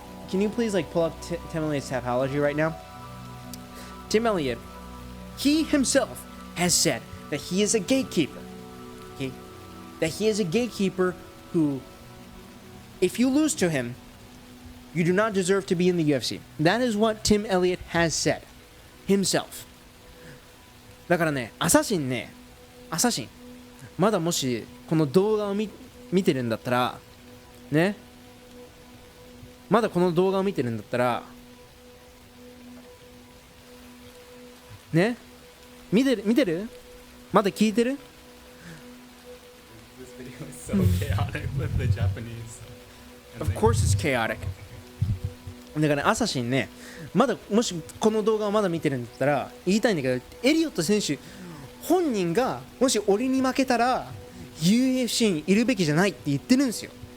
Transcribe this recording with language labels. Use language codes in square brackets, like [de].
[en] Can you please, pull up Tim Elliott's Tapology right now? Tim Elliott, he himself has said that he is a gatekeeper. Okay? That he is a gatekeeper who, if you lose to him, you do not deserve to be in the UFC. That is what Tim Elliott has said. Himself. [ja] だからね、アサシン、まだもしこの動画を見てるんだったら、ね、まだこの動画を見てるんだったら、ね、見てる？まだ聞いてる？ [en] This video is so chaotic with the Japanese. Of course it's chaotic. [ja] だからアサシンね、まだもしこの動画をまだ見てるんだったら言いたいんだけど、エリオット選手本人がもし俺に負けたら UFC にいるべきじゃないって言ってるんですよ。